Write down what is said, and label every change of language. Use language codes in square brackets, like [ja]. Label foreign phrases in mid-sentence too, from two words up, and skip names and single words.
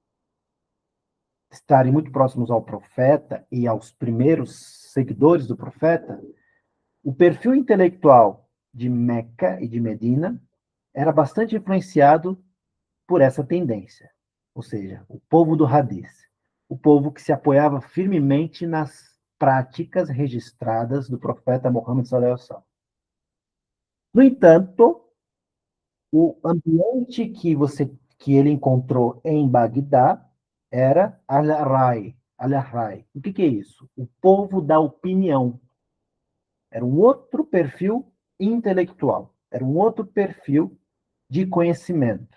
[pt] estarem muito próximos ao profeta e aos primeiros seguidores do profeta, o perfil intelectual de Meca e de Medina era bastante influenciado por essa tendência, ou seja, o povo do Hadith, o povo que se apoiava firmemente nas práticas registradas do profeta Muhammad [ar] صلى الله عليه وسلم. [pt] No entanto, o ambiente que ele encontrou em Bagdá era Al-Rai. Al-Rai. O que é isso? O povo da opinião. Era um outro perfil intelectual, era um outro perfil de conhecimento.